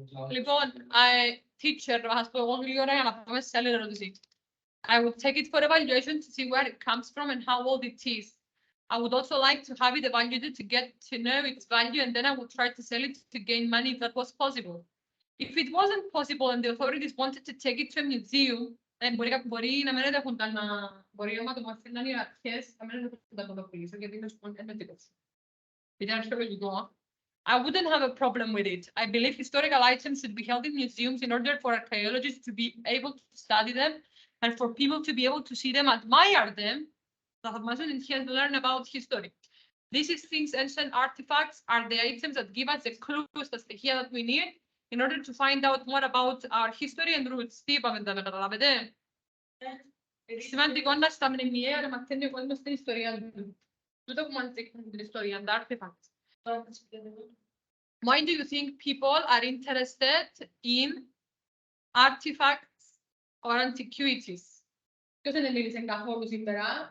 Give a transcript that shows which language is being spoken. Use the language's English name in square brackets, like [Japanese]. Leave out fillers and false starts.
[Greek] Λοιπόν, teacher, ας πω εγώ γλύωρα για να πάμε σε άλλη ερώτηση. [English] I would take it for evaluation to see where it comes from and how old it is. I would also like to have it evaluated to get to know its value, and then I would try to sell it to gain money if that was possible. If it wasn't possible and the authorities wanted to take it to a museum, then [Greek] μπορεί να μην έχουν κανένα, μπορεί να το μαθαίνουν οι αρχές, να μην έχουν τα πουλήσω, γιατί είναι εντετικός. Είναι αρχαιολογικό. [English] I wouldn't have a problem with it. I believe historical items should be held in museums in order for archaeologists to be able to study them and for people to be able to see them, admire them, and learn about history. These things, ancient artifacts, are the items that give us the clues, the στοιχεία that we need in order to find out more about our history and roots. [Greek] Τι είπαμε, τα καταλάβετε? Σημαντικό να στα μνημεία να μαθαίνει ο κόσμος την ιστορία του. Τούτο που μας δείχνουν την ιστορία, τα artifacts. [English] Why do you think people are interested in artifacts or antiquities? [Greek] Ποιος δεν μίλησε καθόλου σήμερα?